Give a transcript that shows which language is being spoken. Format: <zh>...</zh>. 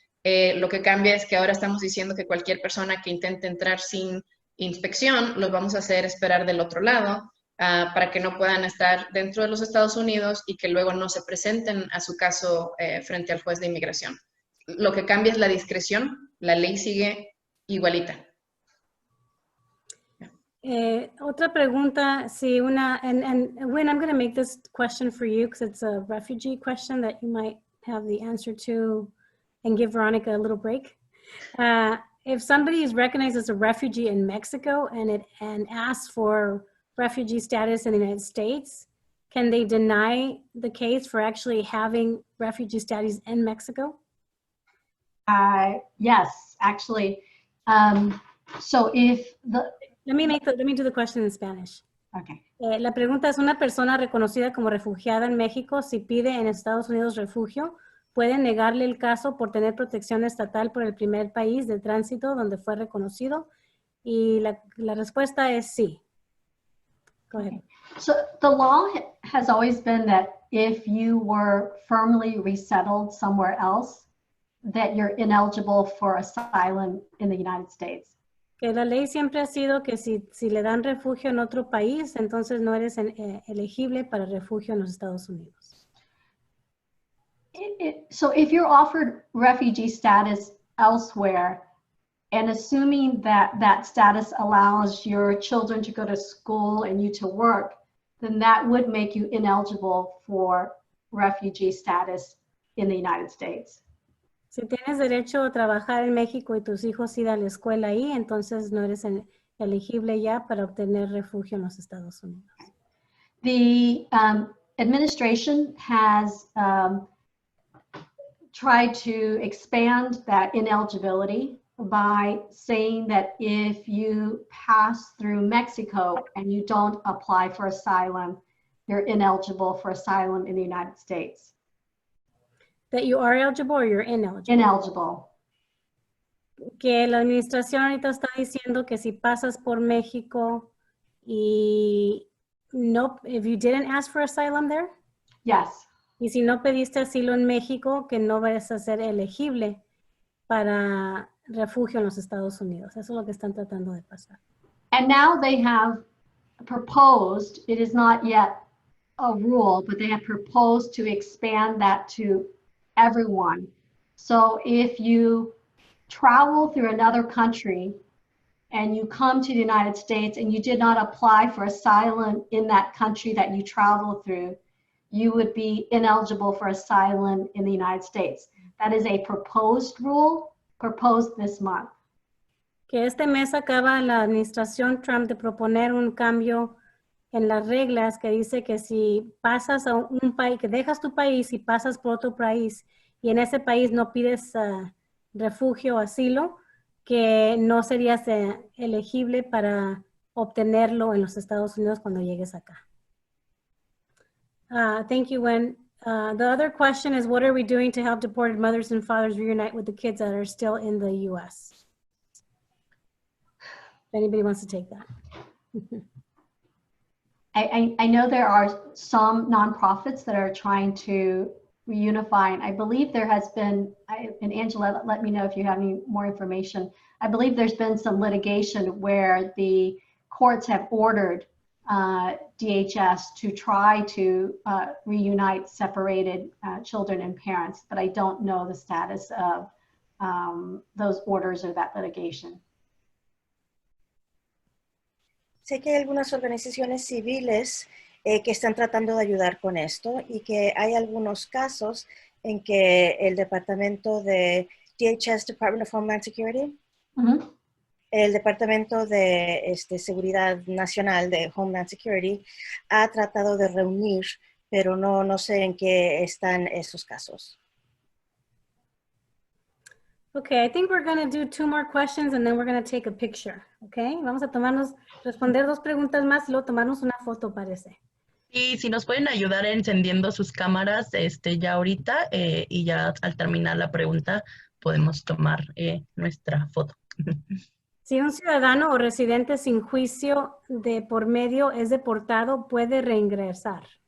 <es>Lo que cambia es que ahora estamos diciendo que cualquier persona que intente entrar sin inspección, los vamos a hacer esperar del otro lado para que no puedan estar dentro de los Estados Unidos y que luego no se presenten a su caso frente al juez de inmigración. Lo que cambia es la discreción, la ley sigue igualita. Otra pregunta, si</es> <en>and Wynn, I'm going to make this question for you because it's a refugee question that you might have the answer to and give Veronica a little break. If somebody is recognized as a refugee in Mexico and asks for refugee status in the United States, can they deny the case for actually having refugee status in Mexico? Yes, actually. So if the... Let me do the question in Spanish. Okay.</en> <es>La pregunta es, una persona reconocida como refugiada en México, si pide en Estados Unidos refugio, ¿puede negarle el caso por tener protección estatal por el primer país de tránsito donde fue reconocido? Y la respuesta es sí.</es> <en>Go ahead. So the law has always been that if you were firmly resettled somewhere else, that you're ineligible for asylum in the United States.</en> <es>Que la ley siempre ha sido que si le dan refugio en otro país, entonces no eres elegible para refugio en los Estados Unidos.</es> <en>So if you're offered refugee status elsewhere, and assuming that that status allows your children to go to school and you to work, then that would make you ineligible for refugee status in the United States.</en> <es>Si tienes derecho a trabajar en México y tus hijos ir a la escuela ahí, entonces no eres elegible ya para obtener refugio en los Estados Unidos.</es> <en>The administration has tried to expand that ineligibility by saying that if you pass through Mexico and you don't apply for asylum, you're ineligible for asylum in the United States. That you are eligible or you're ineligible? Ineligible.</en> <es>Que la administración ahorita está diciendo que si pasas por México y no,</es> <en>if you didn't ask for asylum there? Yes.</en> <es>Y si no pediste asilo en México, que no vas a ser elegible para refugio en los Estados Unidos. Eso es lo que están tratando de pasar.</es> <en>And now they have proposed, it is not yet a rule, but they have proposed to expand that to everyone. So if you travel through another country and you come to the United States and you did not apply for asylum in that country that you traveled through, you would be ineligible for asylum in the United States. That is a proposed rule, proposed this month.</en> <es>Que este mes acaba la administración Trump de proponer un cambio en las reglas que dice que si pasas a un país, que dejas tu país y pasas por otro país y en ese país no pides refugio o asilo, que no serías elegible para obtenerlo en los Estados Unidos cuando llegues acá.</es> <en>Thank you, Wen. The other question is, what are we doing to help deported mothers and fathers reunite with the kids that are still in the U.S.? If anybody wants to take that. I know there are some nonprofits that are trying to reunify, and I believe there has been, and Angela, let me know if you have any more information. I believe there's been some litigation where the courts have ordered DHS to try to reunite separated children and parents, but I don't know the status of those orders or that litigation.</en> <es>Sé que hay algunas organizaciones civiles que están tratando de ayudar con esto y que hay algunos casos en que el departamento de DHS, Department of Homeland Security, el departamento de Seguridad Nacional de Homeland Security ha tratado de reunir, pero no sé en qué están esos casos.</es> <en>Okay, I think we're going to do 2 more questions and then we're going to take a picture.</en> <es>Okay, vamos a responder 2 preguntas más y luego tomarnos una foto, parece. Y si nos pueden ayudar encendiendo sus cámaras ya ahorita y ya al terminar la pregunta podemos tomar nuestra foto. Si un ciudadano o residente sin juicio de por medio es deportado, ¿puede reingresar?</es>